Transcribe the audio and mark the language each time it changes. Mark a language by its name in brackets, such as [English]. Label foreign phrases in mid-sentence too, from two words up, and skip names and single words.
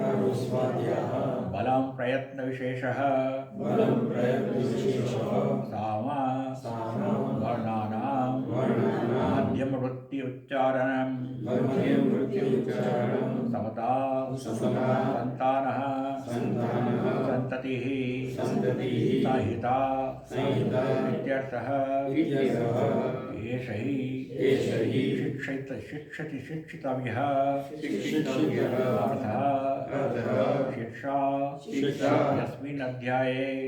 [Sanskrit] બલમ પ્રયત્ન વિશેષઃ સામ વર્ણાનાં મધ્યમ વૃત્તિ ઉચ્ચારણં સમતા સંતાનઃ સંતતિः संहिता इत्यर्थः एष हि शिक्षितव्यः अर्थः शिक्षा यस्मिन् अध्याये